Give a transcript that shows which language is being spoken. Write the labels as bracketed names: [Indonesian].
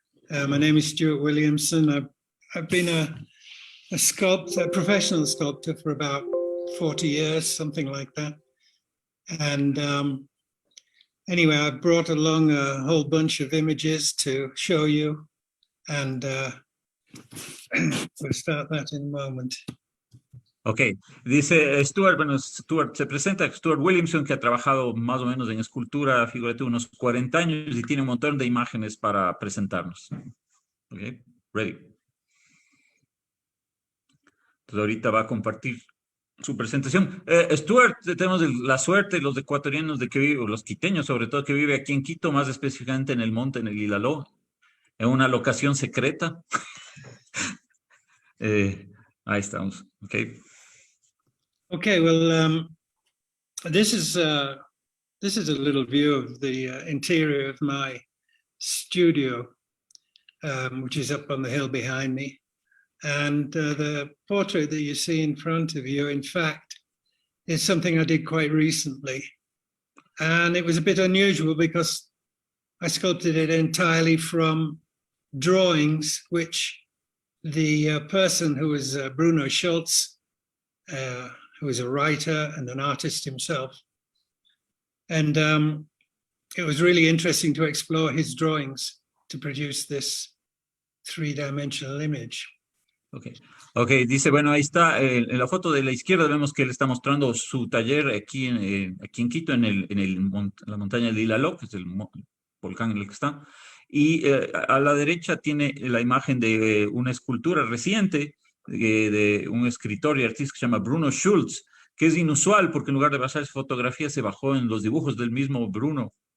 [English] My name is Stuart Williamson. I've been a sculptor, a professional sculptor for about 40 years, something like that. And anyway, I brought along a whole bunch of images to show you, and we'll start that in a moment. [Spanish] Ok, dice Stuart, bueno, Stuart se presenta, Stuart Williamson, que ha trabajado más o menos en escultura figurativa unos 40 años y tiene un montón de imágenes para presentarnos. [English] Ok, ready. [Spanish] Entonces ahorita va a compartir su presentación. Stuart, tenemos la suerte, los ecuatorianos de que vive, los quiteños sobre todo, que vive aquí en Quito, más específicamente en el monte, en el Ilaló, en una locación secreta. Ahí estamos, ok. [English] Okay, well, this is a little view of the interior of my studio, which is up on the hill behind me. And the portrait that you see in front of you, in fact, is something I did quite recently. And it was a bit unusual because I sculpted it entirely from drawings, which the person who was Bruno Schultz, who is a writer and an artist himself. And it was really interesting to explore his drawings to produce this three-dimensional image. [Spanish] Okay, dice, bueno, ahí está, en la foto de la izquierda vemos que él está mostrando su taller aquí en Quito, en la montaña de Ilaló, que es el volcán en el que está. Y a la derecha tiene la imagen de una escultura reciente de un escritor y artista que se llama Bruno Schultz, que es inusual porque en lugar de basarse en fotografía se bajó en los dibujos del mismo Bruno.